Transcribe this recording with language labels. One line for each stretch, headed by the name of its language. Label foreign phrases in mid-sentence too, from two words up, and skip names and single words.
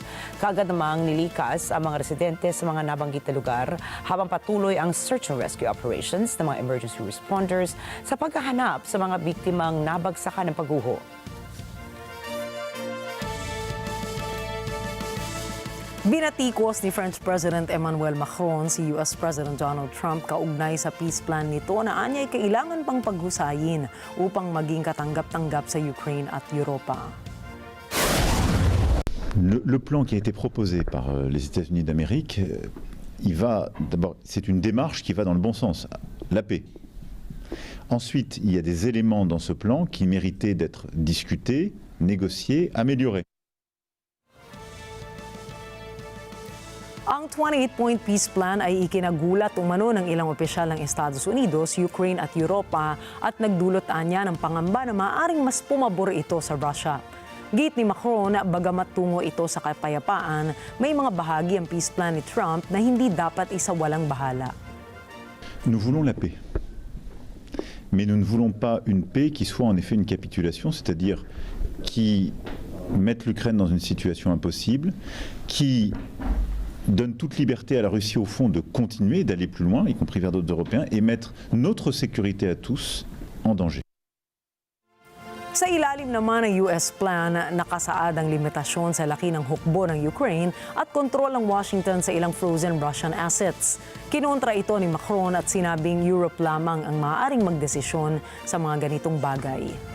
Filipino: Kaagad namang nilikas ang mga residente sa mga nabanggit na lugar habang patuloy ang
English: search and rescue operations
Filipino: ng mga
English: emergency responders
Filipino: sa paghahanap sa mga biktimang nabagsakan ng pagguho. Binatikos ni
English: French President
Filipino: Emmanuel Macron si US President Donald Trump kaugnay sa
English: peace plan
Filipino: nito na anya'y kailangan pang paghusayin upang maging katanggap-tanggap sa Ukraine at Europa.
French: Le plan qui a été proposé par les États-Unis d'Amérique, d'abord, c'est une démarche qui va dans le bon sens, la paix. Ensuite, il y a des éléments dans ce plan qui méritaient d'être discutés, négociés, améliorés.
Filipino: Ang 28-point
English: peace plan
Filipino: ay ikinagulat umano ng ilang opisyal ng Estados Unidos, Ukraine at Europa at nagdulot anya ng pangamba na maaaring mas pumabor ito sa Russia. Git ni Macron na bagamat tungo ito sa kapayapaan, may mga bahagi ang
English: peace plan
Filipino: ni Trump na hindi dapat isawalang bahala.
French: Nous voulons la paix. Mais nous ne voulons pas une paix qui soit en effet une capitulation, c'est-à-dire qui mette l'Ukraine dans une situation impossible, qui donne toute liberté à la Russie au fond de continuer, d'aller plus loin, y compris vers d'autres Européens, et mettre notre sécurité à tous en danger.
Filipino: Sa ilalim naman ng US plan, nakasaad ang limitasyon sa laki ng hukbo ng Ukraine at kontrol ng Washington sa ilang
English: frozen Russian assets.
Filipino: Kinontra ito ni Macron at sinabing Europe lamang ang maaaring magdesisyon sa mga ganitong bagay.